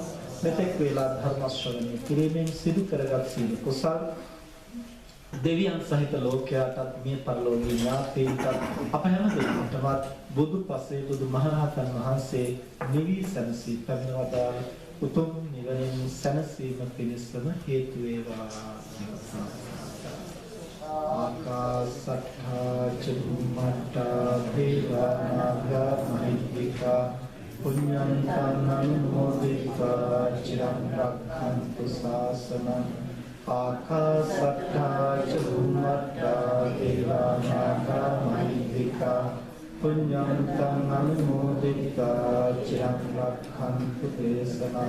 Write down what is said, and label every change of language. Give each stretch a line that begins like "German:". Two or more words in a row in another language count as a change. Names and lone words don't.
Sinhala: මෙතෙක් වේලා ධර්ම ශ්‍රවණය කිරීමෙන් සිදු කරගත් සීල කුසල් දෙවියන් සහිත ලෝකයාටත් මේ පරලෝකීය ඥාතීන්ටත් අප හැම දෙනාටමත් බුදු පසේ බුදු මහරහතන් වහන්සේ නිවි සැනසී පැමිණවදාළ උතුම් නිවනින් සැනසීම පිණිසම හේතු වේවා.
Pali: ආකාසට්ඨා චුම්මට්ඨා දේවානාගා මහිද්దికා පුඤ්ඤන්තං අනුමෝදිत्वा චිරං රක්ඛන්තු ශාසනං. ආකාසට්ඨා චුම්මට්ඨා දේවානාගා මහිද්దికා පුඤ්ඤන්තං අනුමෝදිत्वा චිරං රක්ඛන්තු දේශනං.